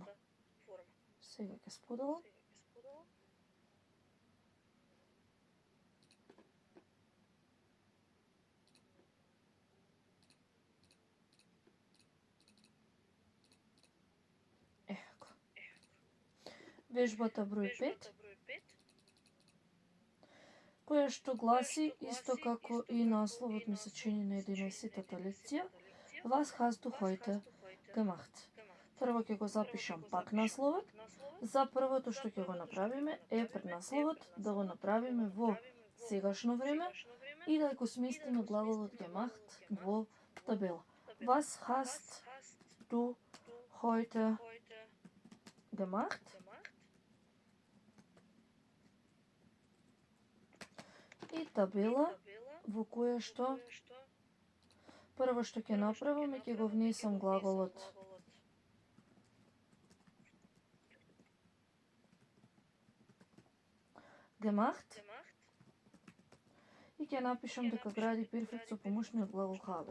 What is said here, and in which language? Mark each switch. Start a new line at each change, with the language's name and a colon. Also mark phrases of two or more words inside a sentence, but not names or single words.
Macedonian: Сега ќе споделам. Вежбата број 5, која што гласи исто како и насловот ми се чини на 11-тата лекција,
German: Was hast du heute gemacht?
Macedonian: Прво ќе го запишам пак насловот. За првото што ќе го направиме е преднасловот да го направиме во сегашно време и да го сместиме глаголот gemacht во табела.
German: Was hast du heute gemacht?
Macedonian: И табела во која што прво што ќе направам е ќе го внесам глаголот gemacht и ќе напишам дека гради перфект со помошниот глагол haben.